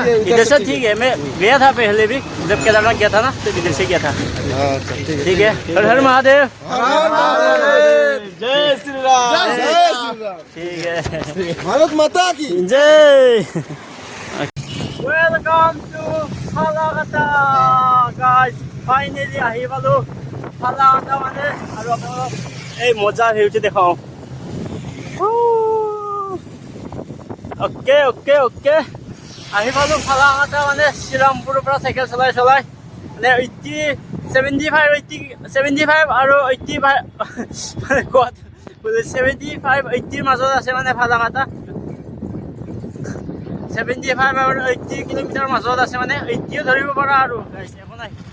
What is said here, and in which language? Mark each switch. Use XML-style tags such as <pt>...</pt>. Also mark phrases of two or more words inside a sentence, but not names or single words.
<hi>इधर से ठीक है मैं गया था पहले भी जब केदारनाथ गया था ना तो इधर से गया था ठीक है हर हर महादेव जय श्री राम ठीक है भारत माता की</hi> <as>जय</as> <en>welcome to Falakata guys finally</en> <as>আহি পালো ফালাকাটা মানে আৰু আপোনালোকক এই মজাৰ ভিউটো দেখাওঁ</as> <en>okay okay okay</en> <as>আহি পালো ফালাকাটা মানে শ্ৰীৰামপুৰৰ পৰা চাইকেল চলাই চলাই মানে 75 আৰু 85 মানে ক'ত 75 80 মাজত আছে মানে ফালাকাটা 75 আৰু 80 কিলোমিটাৰ মাজত আছে মানে 80 ধৰিব পৰা আৰু একো নাই</as>